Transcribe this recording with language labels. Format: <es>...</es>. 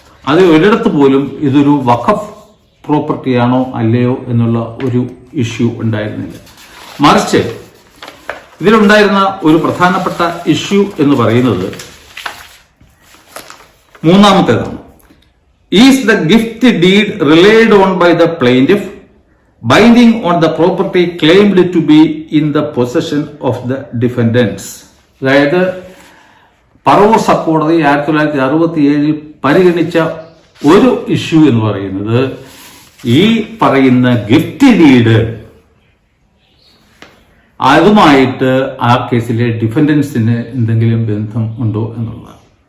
<ml>അത് ഒരിടത്ത് പോലും ഇതൊരു വഖഫ് പ്രോപ്പർട്ടിയാണോ അല്ലയോ എന്നുള്ള ഒരു ഇഷ്യൂ ഉണ്ടായിരുന്നില്ല. മറിച്ച് ഇതിലുണ്ടായിരുന്ന ഒരു പ്രധാനപ്പെട്ട ഇഷ്യൂ എന്ന് പറയുന്നത് 3-ാമത്തേതാണ്.</ml> <en>is the gift deed relied on by the plaintiff binding on the property claimed to be in the possession of the defendants.</en> <ml>അതായത് പറവൂർ സബ് കോടതി 1967 പരിഗണിച്ച ഒരു ഇഷ്യൂ എന്ന് പറയുന്നത് ഈ പറയുന്ന ഗിഫ്റ്റ് ഡീഡ് അതുമായിട്ട് ആ കേസിലെ ഡിഫൻഡൻസിന് എന്തെങ്കിലും ബന്ധം ഉണ്ടോ എന്നുള്ളതാണ്.</ml>